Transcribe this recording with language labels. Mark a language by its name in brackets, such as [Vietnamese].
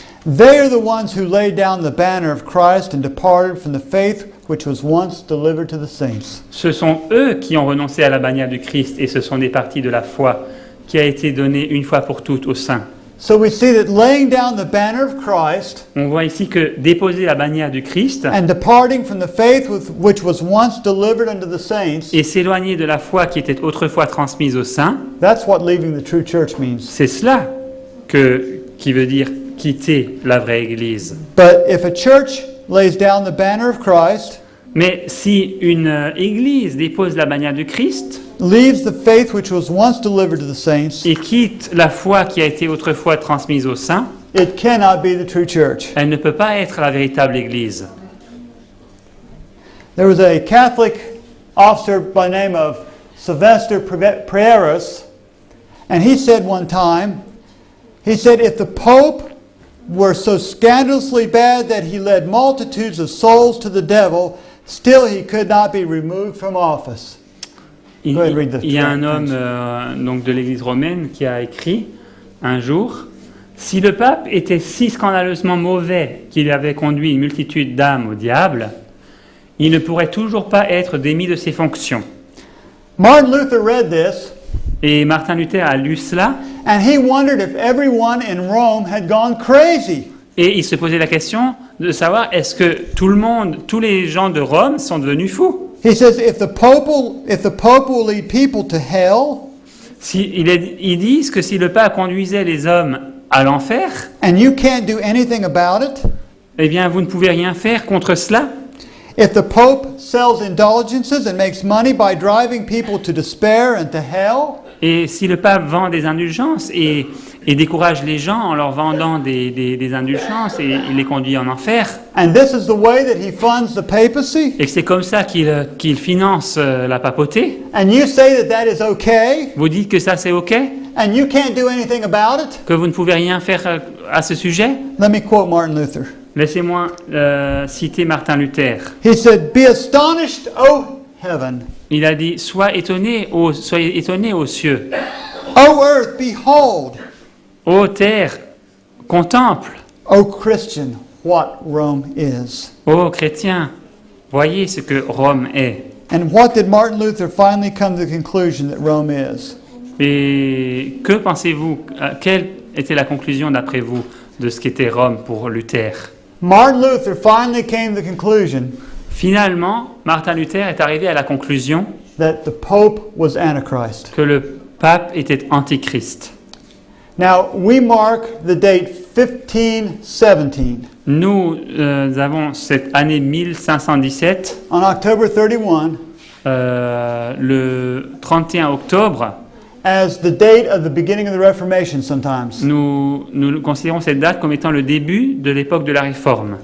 [English] They are the ones who laid down the banner of Christ and departed from the faith which was once delivered to the saints. [French] Ce sont eux qui ont renoncé à la bannière du Christ et ce sont des parties de la foi qui a été donnée une fois pour toutes aux saints. [English] So we see that laying down the banner of Christ [French] On voit ici que déposer la bannière du Christ [English] and departing from the faith which was once delivered unto the saints, [French] et s'éloigner de la foi qui était autrefois transmise aux saints, [English] that's what leaving the true church means. [French] c'est cela qui veut dire quitter la vraie Église. [English] But if a church lays down the banner of Christ, [French] Mais si une Église dépose la bannière du Christ [English] leaves the faith which was once delivered to the saints, [French] et quitte la foi qui a été autrefois transmise aux saints, [English] it cannot be the true church. [French] elle ne peut pas être la véritable Église. [English] There was a Catholic officer by the name of Sylvester Prieras, and he said one time, he said, if the Pope were so scandalously bad that he led multitudes of souls to the devil, still he could not be removed from office. [French] Il [English] Go ahead, read the [French] y a un [English] thanks. [French] homme donc de l'Église romaine qui a écrit un jour, si le pape était si scandaleusement mauvais qu'il avait conduit une multitude d'âmes au diable, il ne pourrait toujours pas être démis de ses fonctions. [English] Martin Luther read this, [French] Et Martin Luther a lu cela [English] and he wondered if everyone in Rome had gone crazy. [French] et il se posait la question de savoir est-ce que tout le monde, tous les gens de Rome sont devenus fous. [English] He says, if the Pope will lead people to hell, [French] Ils disent que si le pape conduisait les hommes à l'enfer, [English] and you can't do anything about it, [French] eh bien vous ne pouvez rien faire contre cela. [English] if the Pope sells indulgences and makes money by driving people to despair and to hell, [French] Et si le pape vend des indulgences et décourage les gens en leur vendant des indulgences et il les conduit en enfer, [English] and this is the way that he funds the papacy, [French] et que c'est comme ça qu'il finance la papauté, [English] and you say that that is okay, [French] vous dites que ça c'est ok, [English] and you can't do anything about it, [French] que vous ne pouvez rien faire à ce sujet. [English] let me quote Martin Luther. [French] Laissez-moi citer Martin Luther. [English] He said, be astonished, O heaven, [French] Il a dit soyez étonnés aux cieux, [English] O earth, behold, [French] ô terre, contemple, [English] O Christian, what Rome is. [French] ô chrétiens, voyez ce que Rome est. [English] And what did Martin Luther finally come to the conclusion that Rome is? [French] Et que pensez-vous, quelle était la conclusion d'après vous de ce qu'était Rome pour Luther? [English] Martin Luther finally came to the conclusion [French] Finalement, Martin Luther est arrivé à la conclusion [English] that the Pope was Antichrist. [French] que le pape était antichrist. [English] Now, we mark the date 1517 [French] Nous avons cette année 1517, [English] on October 31 [French] le 31 octobre. [English] as the date of the beginning of the Reformation sometimes. [French] Nous considérons cette date comme étant le début de l'époque de la Réforme.